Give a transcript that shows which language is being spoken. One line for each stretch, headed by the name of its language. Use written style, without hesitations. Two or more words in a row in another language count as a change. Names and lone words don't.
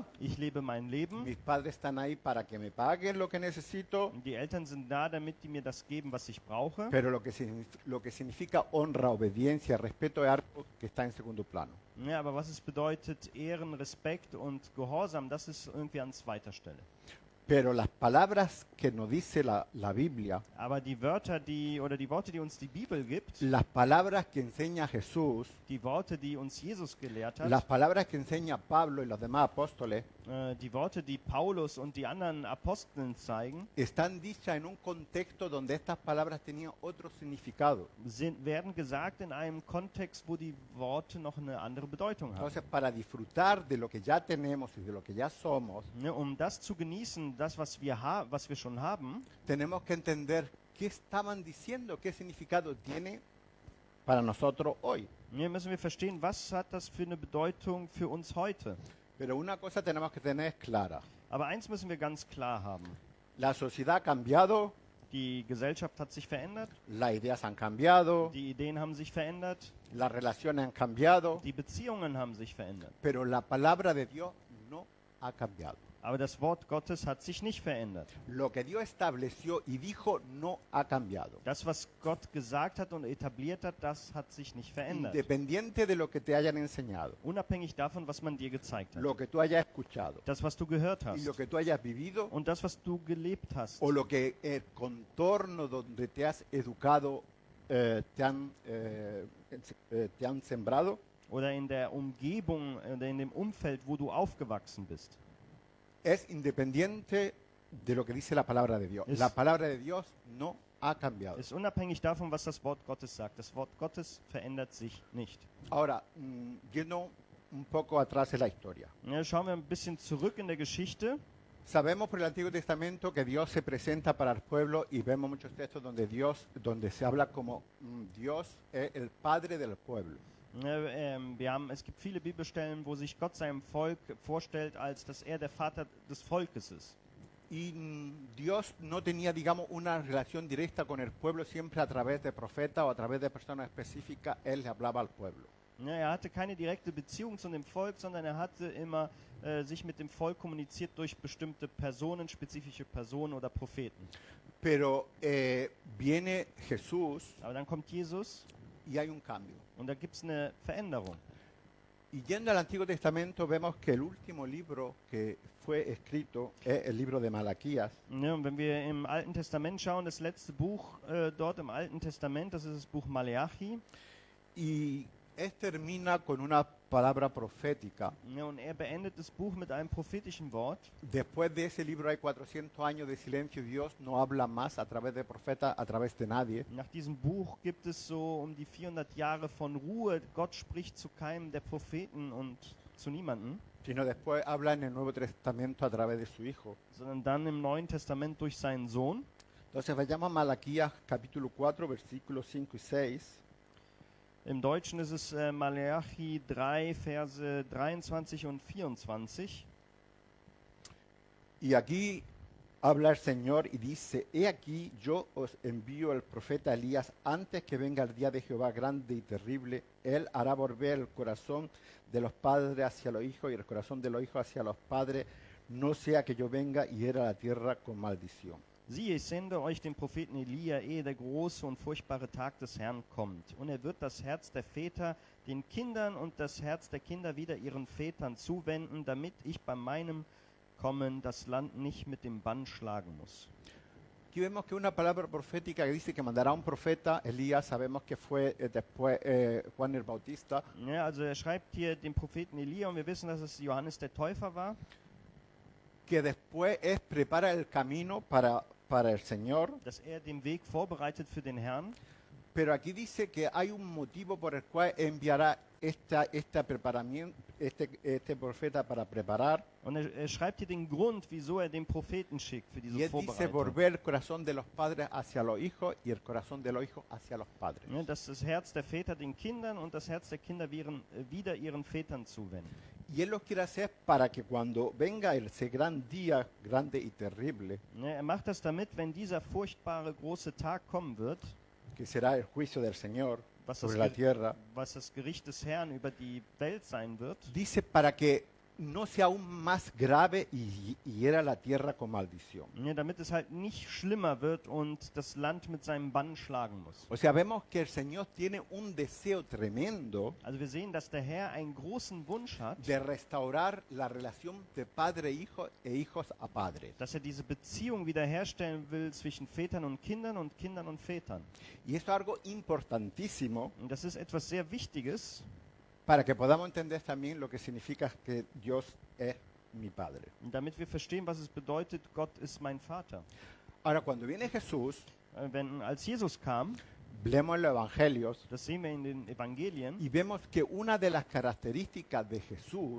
German: Ich lebe mein Leben.
Spanish: mis padres están ahí para que me paguen lo que necesito,
German: Die Eltern sind da, damit die mir das geben, was ich brauche.
Spanish: pero lo que significa honra, obediencia, respeto es algo que está en segundo plano.
German: Aber was es bedeutet, Ehren, Respekt und Gehorsam, das ist irgendwie an zweiter Stelle.
Spanish: Pero las palabras que nos dice la Biblia,
German: Aber die Worte, die uns die Bibel gibt,
Spanish: las palabras que enseña Jesús,
German: die Worte, die uns Jesus gelehrt
Spanish: las
German: hat,
Spanish: palabras que enseña Pablo y los demás apóstoles,
German: die Worte, die Paulus und die anderen Aposteln zeigen,
Spanish: están dichas en un contexto donde estas palabras tenían otro significado.
German: werden gesagt in einem Kontext, wo die Worte noch eine andere Bedeutung haben.
Spanish: Entonces, para disfrutar de lo que ya tenemos y de lo que ya somos,
German: Um das zu genießen, das, was wir schon haben,
Spanish: tenemos que entender qué estaban diciendo, qué significado tiene para nosotros hoy.
German: müssen wir verstehen, was hat das für eine Bedeutung für uns heute.
Spanish: Pero una cosa tenemos que tener clara.
German: Aber eins müssen wir ganz klar haben.
Spanish: La sociedad ha cambiado,
German: Die Gesellschaft hat sich verändert,
Spanish: las ideas han cambiado,
German: die Ideen haben sich verändert,
Spanish: las relaciones han cambiado,
German: die Beziehungen haben sich verändert.
Spanish: pero la palabra de Dios no ha cambiado.
German: Aber das Wort Gottes hat sich nicht verändert.
Spanish: Lo que Dios estableció y dijo no ha cambiado.
German: Das, was Gott gesagt hat und etabliert hat, das hat sich nicht verändert.
Spanish: Independiente de lo que te hayan enseñado,
German: Unabhängig davon, was man dir gezeigt hat.
Spanish: lo que tú hayas escuchado
German: Das, was du gehört
Spanish: y
German: hast
Spanish: lo que tú hayas vivido
German: und das, was du gelebt hast.
Spanish: o lo que el contorno donde te has educado te han sembrado,
German: Oder in der Umgebung oder in dem Umfeld, wo du aufgewachsen bist.
Spanish: es independiente de lo que dice la palabra de Dios.
German: Es-
Spanish: La palabra de Dios no ha cambiado.
German: Ist unabhängig davon, was das Wort Gottes sagt. Das Wort Gottes verändert sich nicht.
Spanish: Ahora, yendo un poco atrás en la historia.
German: Schauen wir ein bisschen zurück in der Geschichte.
Spanish: Sabemos por el Antiguo Testamento que Dios se presenta para el pueblo y vemos muchos textos donde se habla como Dios es el padre del pueblo.
German: Es gibt viele Bibelstellen, wo sich Gott seinem Volk vorstellt, als dass er der Vater des Volkes ist.
Spanish: Y Dios no tenía, digamos, una relación directa con el pueblo, siempre a través de profetas o a través de personas específicas, Él le hablaba al pueblo.
German: Hatte keine direkte Beziehung zu dem Volk, sondern er hatte immer sich mit dem Volk kommuniziert durch bestimmte Personen, spezifische Personen oder Propheten.
Spanish: Pero viene Jesús
German: Aber dann kommt Jesus
Spanish: y hay un cambio.
German: und da gibt es eine Veränderung.
Spanish: Y yendo al Antiguo Testamento vemos que el último libro que fue escrito es el libro de Malaquías.
German: Und wenn wir im Alten Testament schauen, das letzte Buch dort im Alten Testament, das ist das Buch Maleachi.
Spanish: Y termina con una palabra profética.
German: Und er beendet das Buch mit einem prophetischen Wort.
Spanish: Después de ese libro hay 400 años de silencio. Dios no habla más a través de profetas, a través de nadie.
German: Nach diesem Buch gibt es so um die 400 Jahre von Ruhe. Gott spricht zu keinem der Propheten und zu niemandem,
Spanish: sino después habla en el Nuevo Testamento a través de su Hijo.
German: sondern dann im Neuen Testament durch seinen Sohn.
Spanish: Entonces vayamos a Malaquías capítulo 4, versículos 5 y 6.
German: Im Deutschen ist es Malachi 3, Verse 23 und 24.
Spanish: Y aquí habla el Señor y dice, he aquí yo os envío el profeta Elías antes que venga el día de Jehová grande y terrible. Él hará volver el corazón de los padres hacia los hijos y el corazón de los hijos hacia los padres, no sea que yo venga y hiera la tierra con maldición.
German: Siehe, ich sende euch den Propheten Elia, ehe der große und furchtbare Tag des Herrn kommt. Und er wird das Herz der Väter den Kindern und das Herz der Kinder wieder ihren Vätern zuwenden, damit ich bei meinem Kommen das Land nicht mit dem Bann schlagen muss.
Spanish: Aquí vemos que una palabra profética que dice que mandará un profeta, Elías, sabemos que fue después Juan el Bautista,
German: Ja, also er schreibt hier den Propheten Elia und wir wissen, dass es Johannes der Täufer war.
Spanish: que después es prepara el camino para el Señor,
German: Dass er den Weg vorbereitet für den Herrn.
Spanish: pero aquí dice que hay un motivo por el cual enviará este profeta para preparar,
German: Und er schreibt hier den Grund, wieso er den Propheten schickt für
Spanish: y
German: diese
Spanish: él dice
German: Vorbereitung.
Spanish: volver el corazón de los padres hacia los hijos y el corazón de los hijos hacia los padres.
German: Ja, dass das Herz der Väter den Kindern und das Herz der Kinder wieder ihren Vätern zuwenden.
Spanish: Y él lo quiere hacer para que cuando venga ese gran día grande y terrible,
German: Ja, er macht das damit, wenn dieser furchtbare große Tag kommen wird,
Spanish: que será el juicio del Señor
German: was das,
Spanish: sobre la tierra,
German: was das Gericht des Herrn über die Welt sein wird,
Spanish: dice para que no sea aún más grave y hiera la tierra con maldición.
German: ja, damit es halt nicht schlimmer wird und das Land mit seinem Bann schlagen muss.
Spanish: O sea, vemos que el Señor tiene un deseo tremendo
German: Also wir sehen, dass der Herr einen großen Wunsch hat,
Spanish: de restaurar la relación de padre e hijo e hijos a padres.
German: dass er diese Beziehung wiederherstellen will zwischen Vätern und Kindern und Kindern und Vätern.
Spanish: Y eso es algo importantísimo
German: Und das ist etwas sehr Wichtiges,
Spanish: para que podamos entender también lo que significa que Dios es mi Padre.
German: damit wir verstehen, was es bedeutet, Gott ist mein Vater.
Spanish: Ahora, cuando viene Jesús,
German: Als Jesus kam,
Spanish: leemos en los Evangelios
German: das sehen wir in den Evangelien,
Spanish: y vemos que una de las características de Jesús